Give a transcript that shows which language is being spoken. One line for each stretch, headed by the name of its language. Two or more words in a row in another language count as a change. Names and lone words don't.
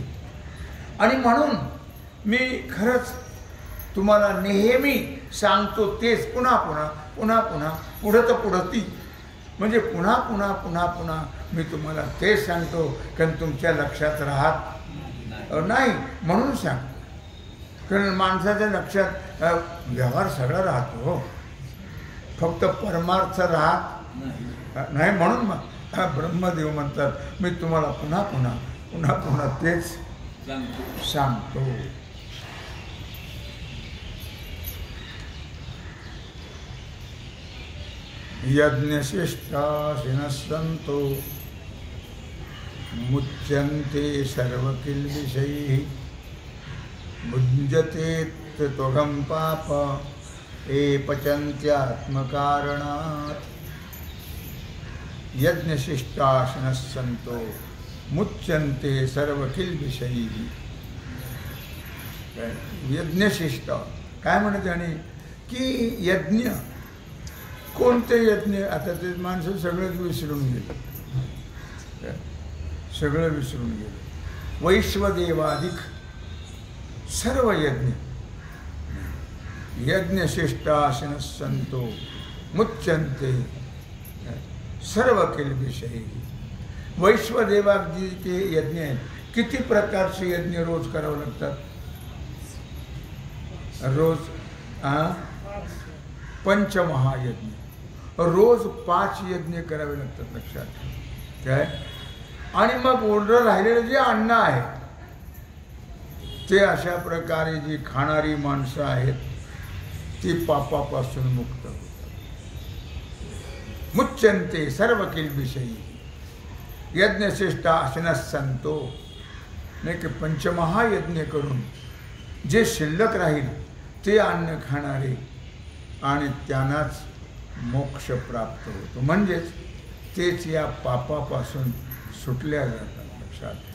Marathi: आणि म्हणून मी खरंच तुम्हाला नेहमी सांगतो तेच, पुन्हा पुन्हा पुन्हा पुन्हा पुढत पुढती, म्हणजे पुन्हा पुन्हा पुन्हा पुन्हा मी तुम्हाला तेच सांगतो, कारण तुमच्या लक्षात राहत नाही म्हणून सांगतो. कारण माणसाच्या लक्षात व्यवहार सगळा राहतो हो, फक्त परमार्थ राहत नाही. म्हणून मग ब्रह्मदेव म्हणतात मी तुम्हाला पुन्हा पुन्हा पुन्हा पुन्हा तेच सांगतो.
Sanskrit: यज्ञशिष्टाशिनः सन्तो मुच्यन्ते सर्वकिल्बिषैः भुञ्जते त्वगं पाप ये पचन्त्यात्मकारणात्. यज्ञशिष्टाशिनः सन्तो मुच्यन्ते सर्वकिल्बिषैः.
Marathi: यज्ञशिष्ट काय म्हणते आणि की यज्ञ, कोणते यज्ञ? आता ते माणसं सगळंच विसरून गेलं, सगळं विसरून गेलं. वैश्वदेवाधिक सर्व यज्ञ.
Sanskrit: यज्ञशिष्टाशिनः सन्तो मुच्यन्ते सर्व किल्बिषैः.
Marathi: वैश्वदेवाजी के यज्ञ आहेत. किती प्रकारचे यज्ञ रोज करावं लागतात? रोज पंचमहायज्ञ, रोज 5 यज्ञ करावे लागतात. लक्षात काय? आणि मग उरलं राहिलेलं जे अन्न आहे ते अशा प्रकारे जी खाणारी माणसं आहेत ती पापापासून मुक्त होतात.
Sanskrit: मुच्यन्ते सर्व किल्बिषैः. यज्ञशिष्टाशिनः सन्तो,
Marathi: नाही की पंचमहायज्ञ करून जे शिल्लक राहील ते अन्न खाणारे आणि त्यांनाच मोक्ष प्राप्त होतो. म्हणजेच तेच या पापापासून सुटल्या जातात. लक्षात.